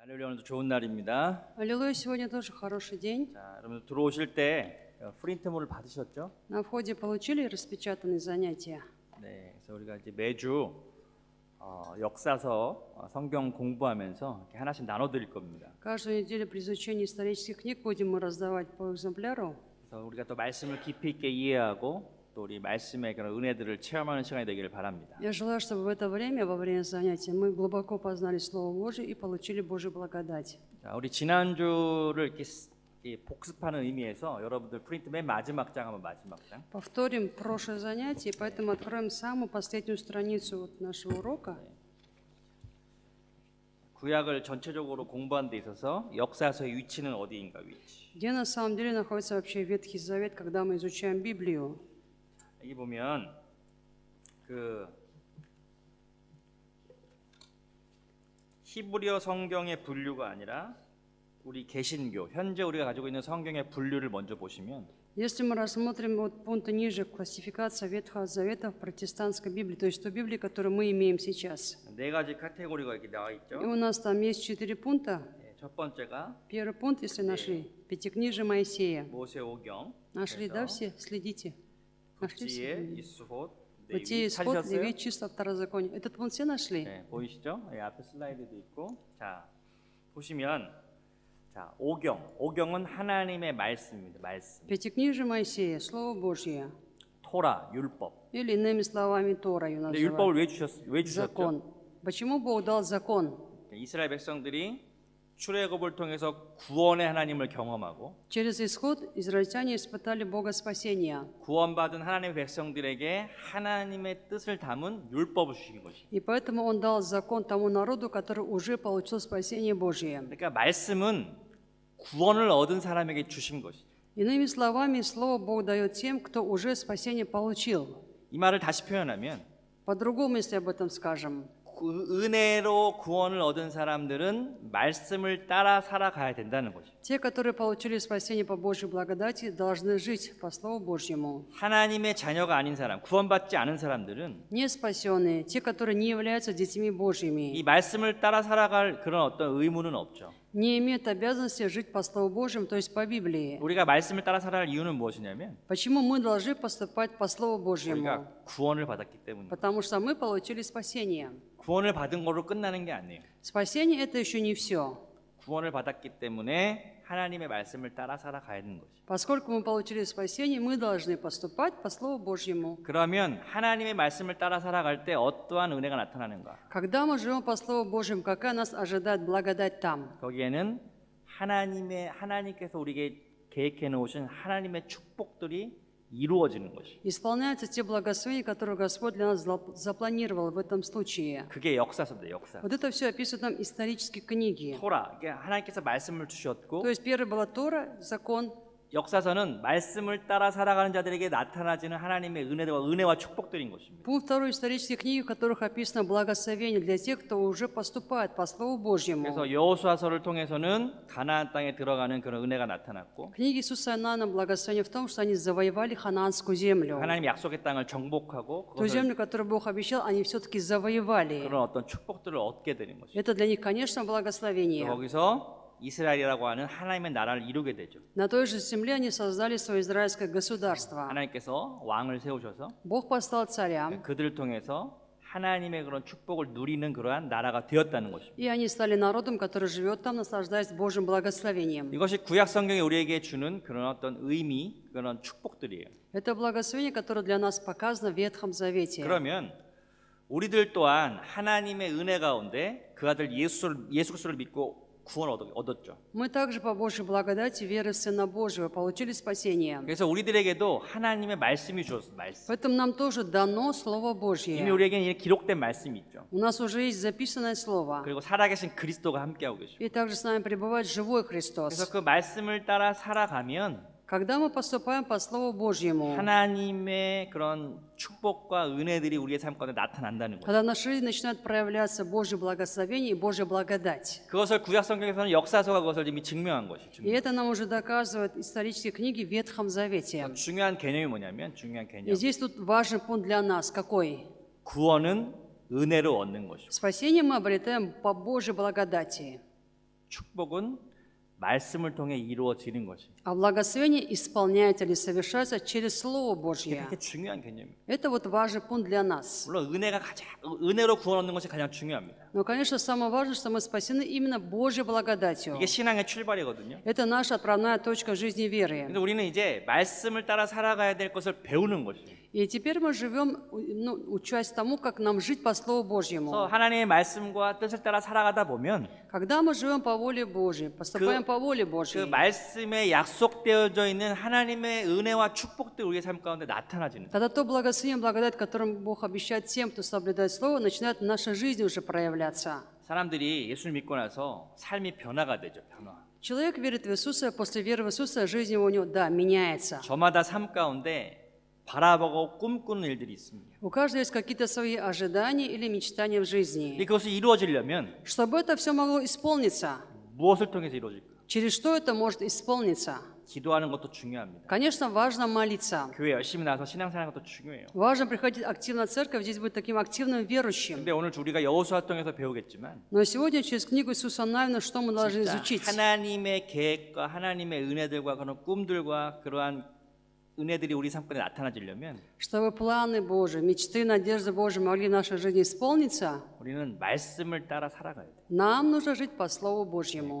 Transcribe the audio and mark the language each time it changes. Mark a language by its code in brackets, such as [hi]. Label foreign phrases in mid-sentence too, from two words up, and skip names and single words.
[ko] 할렐루야, 오늘도 좋은 날입니다. [ru] Аллилуйя, сегодня тоже хороший день. [ko] 자, 여러분 들어오실 때 프린트물을 받으셨죠? [ru] На входе получили распечатанные занятия. [ko] 네, 그래서 우리가 이제 매주 역사서 성경 공부하면서 이렇게 하나씩 나눠드릴 겁니다. [ru] Каждую неделю при изучении исторических книг будем мы раздавать по экземпляру. [ko] 그래서 우리가 또 말씀을 깊이 있게 이해하고 또 우리 말씀의 그런 은혜들을 체험하는 시간이 되기를 바랍니다. [ru] Я желаю, чтобы в это время, во время занятия, мы глубоко познали Слово Божие и получили Божью благодать. [ko] 자, 우리 지난주를 이렇게 복습하는 의미에서 여러분들 프린트 맨 마지막 장 한번 마지막 장. [ru] Повторим прошлое занятие, поэтому откроем самую последнюю страницу нашего урока. [ko] 구약을 전체적으로 공부하는 데 있어서 역사서의 위치는 어디인가 위치. [ru] Где на самом деле находится вообще Ветхий Завет, когда мы изучаем Библию? [ko] 여기 보면 그 히브리어 성경의 분류가 아니라 우리 개신교 현재 우리가 가지고 있는 성경의 분류를 먼저 보시면 [ru] Если мы рассмотрим вот пункты ниже, классификация Ветхого Завета в протестантской Библии, то есть ту Библию, которую мы имеем сейчас. [ko] 네 가지 카테고리가 이렇게 나와 [ru] И [ko] 있죠. [ru] у нас там есть 4 пункта. [ko] 네, 첫 번째가 [ru] Первый пункт, если нашли, Пятикнижие Моисея. [ko] 모세오경, [ru] Нашли, да, все? Следите. Нашли [ko] 지혜, [ru] все? [ko] 이스톳, [ru] Бытие, [ko] 레위 [ru] Исход, [ko] 찾으셨어요? [ru] Левит, Числа, Второзаконие. Этот пункт все нашли? [ko] 네, 보이시죠? 네, 앞에 슬라이드도 있고. 자, 보시면 자, 오경은 하나님의 말씀입니다. 말씀. [ru] Пятикнижие Моисея, Слово Божье. [ko] 토라, 율법. [ru] Или иными словами Тора ее [ko] 근데 율법을 [ru] называют. [ko] 왜 주셨죠? [ru] Закон. Почему Бог дал закон? [ko] 이스라엘 백성들이 출애굽을 통해서 구원의 하나님을 경험하고 [ru] Через исход израильтяне испытали Бога спасения. [ko] 구원받은 하나님의 백성들에게 하나님의 뜻을 담은 율법을 주신 것이. [ru] И поэтому Он дал закон тому народу, который уже получил спасение Божие. [ko] 그러니까 말씀은 구원을 얻은 사람에게 주신 것이. [ru] Иными словами, Слово Бог дает тем, кто уже спасение получил. [ko] 이 말을 다시 표현하면 [ru] По-другому, если об этом скажем. [ko] 은혜로 구원을 얻은 사람들은 말씀을 따라 살아가야 된다는 것이. [ru] Те, которые получили спасение по Божьей благодати, должны жить по Слову Божьему. [ko] 하나님의 자녀가 아닌 사람, 구원받지 않은 사람들은 [ru] Не спасенные, те, которые не являются детьми Божьими, [ko] 이 말씀을 따라 살아갈 그런 어떤 의무는 없죠. [ru] не имеют обязанности жить по Слову Божьему, то есть по Библии. [ko] 우리가 말씀을 따라 살아갈 이유는 무엇이냐면 [ru] Почему мы должны поступать по Слову Божьему? [ko] 우리가 구원을 받았기 때문에. [ru] Потому что мы получили спасение. [ko] 구원을 받은 거로 끝나는 게 아니에요. [ru] Спасение – это еще не все. [ko] 구원을 받았기 때문에 하나님의 말씀을 따라 살아가야 하는 것이. [ru] Поскольку мы получили спасение, мы должны поступать по Слову Божьему. [ko] 그러면 하나님의 말씀을 따라 살아갈 때 어떠한 은혜가 나타나는가? [ru] Когда мы живем по Слову Божьему, какая нас ожидает благодать там? [ko] 거기에는 하나님께서 우리에게 계획해 놓으신 하나님의 축복들이 이루어지는 것이. [ru] Исполняются те благословения, которые Господь для нас запланировал в этом случае. [ko] 그게 역사서다, 역사. [ru] Вот это все описывают нам исторические книги. [ko] 토라, 이게 하나님께서 말씀을 주셨고 [ru] То есть первый была Тора, закон. [ko] 역사서는 말씀을 따라 살아가는 자들에게 나타나지는 하나님의 은혜와 축복들인 것입니다. [ru] Пункт второй исторические книги, в которых описано благословение для тех, кто уже поступает по Слову Божьему. [ko] 그래서 여호수아서를 통해서는 가나안 땅에 들어가는 그런 은혜가 나타났고 [ru] Книги Иисуса Иоанна благословение в том, что они завоевали ханаанскую землю. [ko] 하나님 약속의 땅을 정복하고 [ru] Ту землю, которую Бог обещал, они все-таки завоевали. [ko] 그런 어떤 축복들을 얻게 되는 것이죠. [ru] Это для них, конечно, благословение. [ko] 거기서 이스라엘이라고 하는 하나님의 나라를 이루게 되죠. [ru] На той же земле они создали свое израильское государство. [ko] 하나님께서 왕을 세우셔서 [ru] Бог послал царя, [ko] 그들을 통해서 하나님의 그런 축복을 누리는 그러한 나라가 되었다는 것입니다. [ru] и они стали народом, который живет там, наслаждаясь Божьим благословением. [ko] 이것이 구약 성경이 우리에게 주는 그런 어떤 의미, 그런 축복들이에요. [ru] Это благословение, которое для нас показано в Ветхом Завете. [ko] 그러면 우리들 또한 하나님의 은혜 가운데 그 아들 예수 그리스도를 믿고 구원을 얻었죠. [ru] Мы также по Божьей благодати, веры в Сына Божьего, получили спасение. [ko] 그래서 우리들에게도 하나님의 말씀이 주었어요. 말씀. [ru] Поэтому нам тоже дано Слово [ko] 이미 [ru] Божье. [ko] 우리에게는 이렇게 기록된 말씀이 있죠. [ru] У нас уже есть записанное Слово. [ko] 그리고 살아계신 그리스도가 함께하고 계시고. [ru] И также с нами пребывает живой [ko] 그래서 [ru] Христос. [ko] 그 말씀을 따라 살아가면 [ru] Когда мы поступаем по Слову Божьему, [ko] 하나님의 그런 축복과 은혜들이 우리의 삶 가운데 나타난다는 거예요. [ru] когда в нашей жизни начинает проявляться Божье благословение и Божья благодать. [ko] 그것을 구약 성경에서는 역사서가 그것을 이미 증명한 것이죠. [ru] И это нам уже доказывают исторические книги в Ветхом Завете. [ko] 중요한 개념이 뭐냐면 중요한 [ru] И [ko] 개념. [ru] здесь тут важный пункт для нас. Какой? [ko] 구원은 은혜로 얻는 것이고 [ru] Спасение мы обретаем по Божьей благодати. [ko] 축복은 말씀을 통해 이루어지는 것이. [ru] А благословение исполняется или совершается через Слово [ko] 이게 [ru] Божье. [ko] 되게 중요한 개념이에요. [ru] Это вот важный пункт для нас. [ko] 물론 은혜로 구원 얻는 것이 가장 중요합니다. [ru] Но, конечно, самое важное, что мы спасены именно Божьей благодатью. [ko] 이게 신앙의 출발이거든요. [ru] Это наша отправная точка жизни веры. [ko] 근데 우리는 이제 말씀을 따라 살아가야 될 것을 배우는 것이에요. [ru] И теперь мы живем, учась тому, как нам жить по Слову [ko] 그래서 [ru] Божьему. [ko] 하나님의 말씀과 뜻을 따라 살아가다 보면 [ru] Когда мы живем по воле Божьей, поступаем по воле [ko] 그 [ru] Божьей, [ko] 말씀에 약속되어져 있는 하나님의 은혜와 축복들이 우리의 삶 가운데 나타나지는. [ru] тогда то благословение, благодать, которым Бог обещает тем, кто соблюдает Слово, начинает в нашей жизни уже проявляться. [ko] 사람들이 예수를 믿고 나서 삶이 변화가 되죠. 변화. [ru] Человек верит в Иисуса, после веры в Иисуса жизнь у него, да, меняется. [ko] 저마다 삶 가운데 바라보고 꿈꾸는 일들이 있습니다. [ru] У каждого есть какие-то свои ожидания или мечтания в [ko] 근데 [ru] жизни. [ko] 그것이 이루어지려면 [ru] Чтобы это все могло исполниться, [ko] 무엇을 통해서 이루어질까? [ru] через что это может исполниться? [ko] 기도하는 것도 중요합니다. [ru] Конечно, важно молиться. [ko] 교회 열심히 나와서 신앙생활하는 것도 중요해요. [ru] Важно приходить активно в церковь, здесь быть таким активным верующим. [ko] 근데 오늘 우리가 여호수아 통해서 배우겠지만 [ru] Но сегодня через книгу Иисуса Навина что мы должны [ko] 진짜 [ru] изучить? [ko] 하나님의 계획과 하나님의 은혜들과 그런 꿈들과 그러한 은혜들이 우리 삶 가운데 나타나지려면 [ru] Чтобы планы Божьи, мечты, надежды Божьи могли в нашей жизни исполниться, [ko] 우리는 말씀을 따라 살아가야 돼. [ru] нам нужно жить по Слову Божьему.